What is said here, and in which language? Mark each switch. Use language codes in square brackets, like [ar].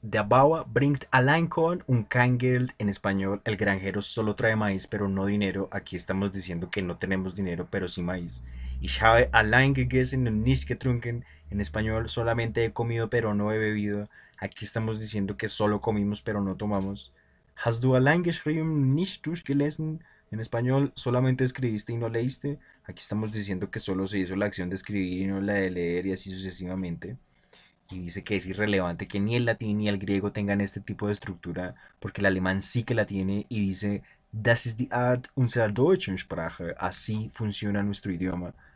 [de] Der Bauer bringt allein Korn und kein Geld. [es] En español, el granjero solo trae maíz pero no dinero. Aquí estamos diciendo que no tenemos dinero pero sí maíz. [de] Ich habe allein gegessen und nicht getrunken. [es] En español, solamente he comido pero no he bebido. Aquí estamos diciendo que solo comimos pero no tomamos. [de] Hast du allein geschrieben, nicht durchgelesen? [es] En español, solamente escribiste y no leíste. Aquí estamos diciendo que solo se hizo la acción de escribir y no la de leer y así sucesivamente. Y dice que es irrelevante que ni el latín ni el griego tengan este tipo de estructura, porque el alemán sí que la tiene y dice, [de] Das ist die Art unserer deutschen Sprache, [es] así funciona nuestro idioma.